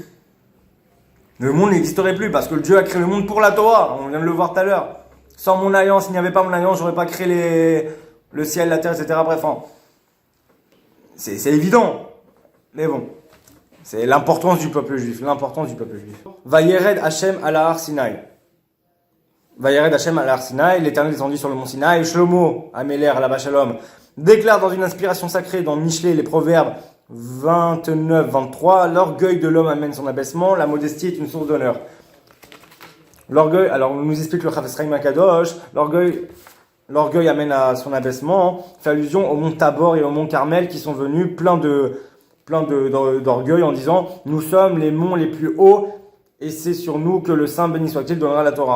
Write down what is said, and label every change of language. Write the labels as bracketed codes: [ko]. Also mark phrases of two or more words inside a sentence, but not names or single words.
[fr] Le monde n'existerait plus parce que Dieu a créé le monde pour la Torah. On vient de le voir tout à l'heure. Sans mon alliance, s'il n'y avait pas mon alliance, j'aurais pas créé le ciel, la terre, etc. Bref, c'est évident. Mais bon. C'est l'importance du peuple juif, [he] וירד השם על הר סיני. וירד השם על הר סיני, [fr] l'Éternel descendit sur le mont Sinaï. Shlomo, Améler, là-bas Shalom, déclare dans une inspiration sacrée dans Michelet, les Proverbes 29-23, l'orgueil de l'homme amène son abaissement, la modestie est une source d'honneur. L'orgueil, alors on nous explique le Chafetz Chaim Akadosh, l'orgueil amène à son abaissement, fait allusion au mont Tabor et au mont Carmel qui sont venus plein d'orgueil en disant « Nous sommes les monts les plus hauts et c'est sur nous que le Saint béni soit-il donnera la Torah.